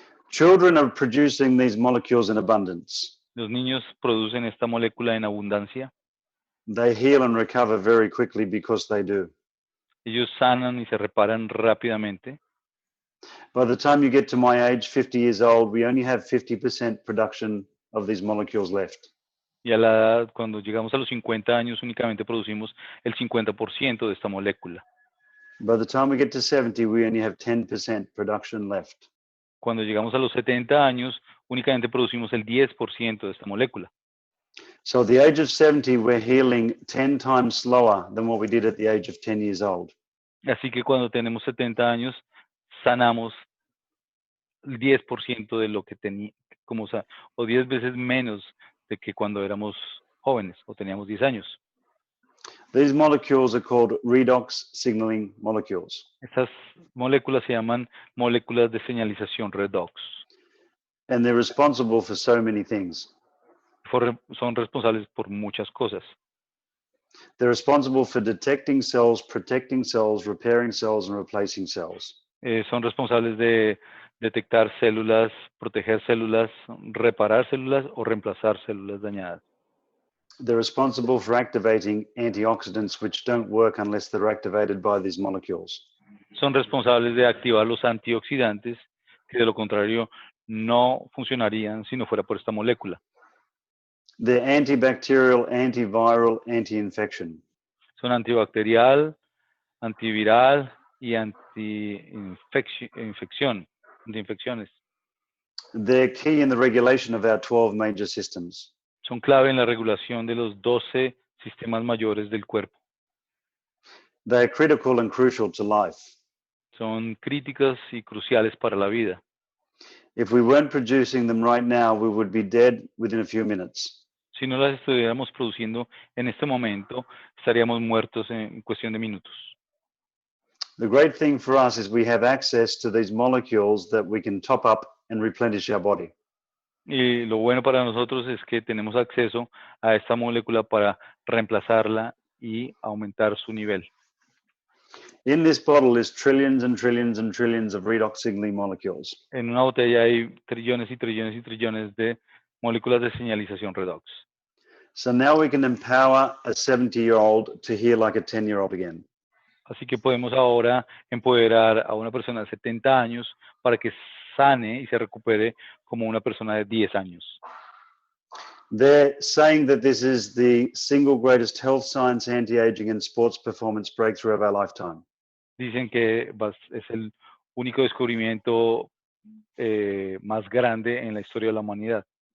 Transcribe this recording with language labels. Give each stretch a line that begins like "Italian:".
English: Children are producing these molecules in abundance.
Spanish: Los niños producen esta molécula en abundancia.
English: They heal and recover very quickly because they do.
Spanish: Ellos sanan y se reparan rápidamente.
English: By the time you get to my age, 50 years old, we only have 50% production of these molecules left.
Spanish: Y a la edad, cuando llegamos a los 50 años, únicamente producimos el 50% de esta molécula.
English: By the time we get to 70, we only have 10% production left.
Spanish: Cuando llegamos a los 70 años, únicamente producimos el 10% de esta molécula.
English: So at the age of 70, we're healing 10 times slower than what we did at the age of 10 years old.
Spanish: Así que cuando tenemos 70 años, sanamos el 10% de lo que teníamos, o 10 veces menos de que cuando éramos jóvenes o teníamos 10 años.
English: These molecules are called redox signaling molecules.
Spanish: Estas moléculas se llaman moléculas de señalización Redox.
English: And they're responsible for so many things.
Spanish: Son responsables por muchas cosas.
English: They're responsible for detecting cells, protecting cells, repairing cells, and replacing cells.
Spanish: Son responsables de detectar células, proteger células, reparar células o reemplazar células dañadas.
English: They're responsible for activating antioxidants which don't work unless they're activated by these molecules.
Spanish: Son responsables de activar los antioxidantes, que de lo contrario no funcionarían si no fuera por esta molécula.
English: They're antibacterial, antiviral, anti-infection.
Spanish: Son antibacterial, antiviral y antiinfecciones.
English: They're key in the regulation of our 12 major systems.
Spanish: Son clave en la regulación de los 12 sistemas mayores del cuerpo.
English: They're critical and crucial to life.
Spanish: Son críticas y cruciales para la vida.
English: If we weren't producing them right now, we would be dead within a few minutes.
Spanish: Si no las estuviéramos produciendo en este momento, estaríamos muertos en cuestión de minutos.
English: The great thing for us is we have access to these molecules that we can top up and replenish our body.
Spanish: Y lo bueno para nosotros es que tenemos acceso a esta molécula para reemplazarla y aumentar su nivel.
English: In this bottle is trillions and trillions and trillions of redox signaling molecules.
Spanish: En una botella hay trillones y trillones y trillones de moléculas de señalización Redox.
English: So now we can empower a 70-year-old to heal like a 10-year-old again.
Spanish: Así que podemos ahora empoderar a una persona de 70 años para que sane y se recupere como una persona de 10 años.
English: They're saying that this is the single greatest health science, anti-aging and sports performance breakthrough of our lifetime.
Spanish: Dicen que es el único descubrimiento más grande en la historia de la humanidad.